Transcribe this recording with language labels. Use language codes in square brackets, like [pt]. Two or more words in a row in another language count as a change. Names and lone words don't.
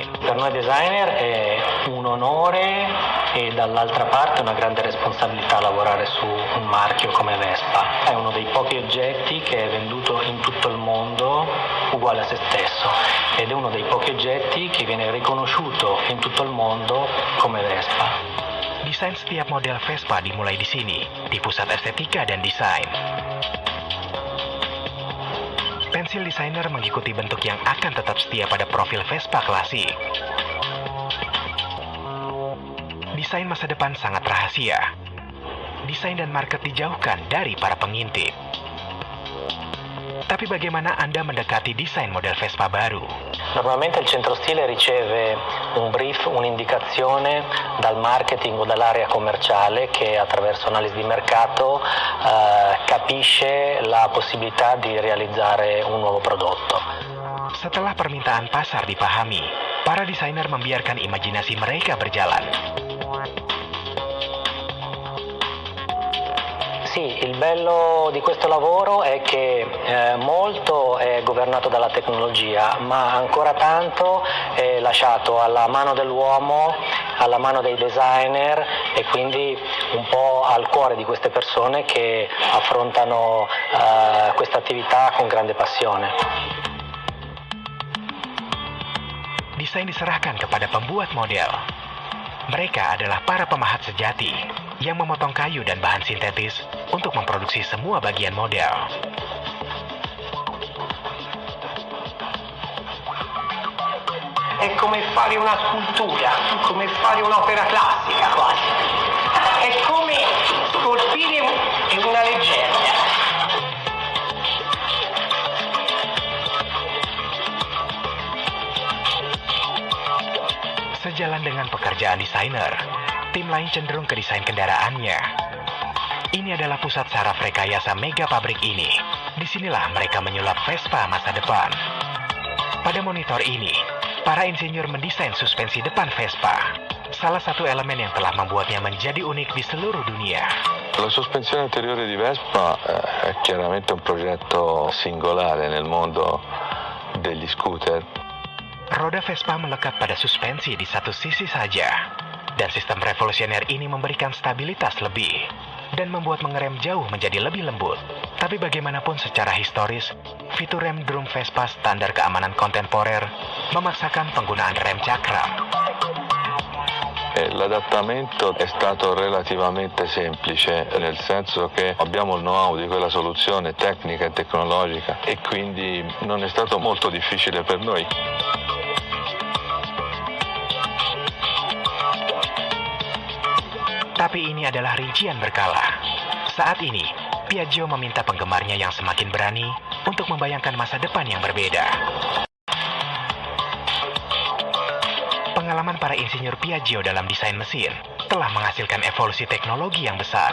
[it] Per noi designer è un onore e dall'altra parte una grande responsabilità lavorare su un marchio come Vespa. È uno dei pochi oggetti che è venduto in tutto il mondo uguale a se stesso ed è uno dei pochi oggetti che viene riconosciuto in tutto il mondo come Vespa. [id] Desain setiap model Vespa dimulai di sini, di Pusat Estetika dan Desain. Pensil desainer mengikuti bentuk yang akan tetap setia pada profil Vespa klasik. Desain masa depan sangat rahasia. Desain dan market dijauhkan dari para pengintip. Tapi bagaimana Anda mendekati desain model Vespa baru? [it] Normalmente il centro stile riceve un brief, un'indicazione dal marketing o dall'area commerciale che attraverso analisi di mercato capisce la possibilità di realizzare un nuovo prodotto. [id] Setelah permintaan pasar dipahami, para desainer membiarkan imajinasi mereka berjalan. [it] Sì, il bello di questo lavoro è che molto è governato dalla tecnologia, ma ancora tanto è lasciato alla mano dell'uomo, alla mano dei designer e quindi un po' al cuore di queste persone che affrontano questa attività con grande passione. [id] Desain diserahkan kepada pembuat model. Mereka adalah para pemahat sejati yang memotong kayu dan bahan sintetis untuk memproduksi semua bagian model. [it] È come fare una scultura, come fare un'opera classica quasi. È come scolpire una leggenda. [id] Sejalan dengan pekerjaan desainer, tim lain cenderung ke desain kendaraannya. Ini adalah pusat saraf rekayasa mega pabrik ini. Disinilah mereka menyulap Vespa masa depan. Pada monitor ini, para insinyur mendesain suspensi depan Vespa, salah satu elemen yang telah membuatnya menjadi unik di seluruh dunia. [it] La sospensione anteriore di Vespa è chiaramente un progetto singolare nel mondo degli scooter. [id] Roda Vespa melekat pada suspensi di satu sisi saja, dan sistem revolusioner ini memberikan stabilitas lebih dan membuat mengerem jauh menjadi lebih lembut. Tapi bagaimanapun secara historis, fitur rem drum Vespa standar keamanan kontemporer memaksakan penggunaan rem cakram. [it] L'adattamento è stato relativamente semplice, nel senso che abbiamo il know-how di quella soluzione tecnica e tecnologica e quindi non è stato molto difficile per noi. [id] Tapi ini adalah rincian berkala. Saat ini, Piaggio meminta penggemarnya yang semakin berani untuk membayangkan masa depan yang berbeda. Pengalaman para insinyur Piaggio dalam desain mesin telah menghasilkan evolusi teknologi yang besar.